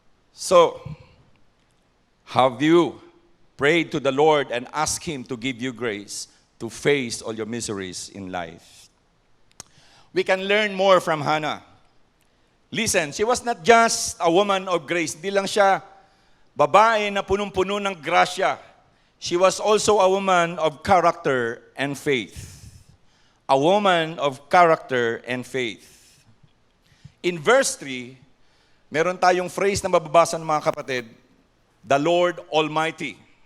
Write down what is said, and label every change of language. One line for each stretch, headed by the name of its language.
English: So, have you prayed to the Lord and asked Him to give you grace to face all your miseries in life? We can learn more from Hannah. Listen, she was not just a woman of grace.
Filipino: Hindi lang siya babae na punong-puno ng grasya.
English: She was also a woman of character and faith. A woman of character and faith. In verse 3,
Filipino: meron tayong phrase na mababasa ng mga kapatid,
English: the Lord Almighty.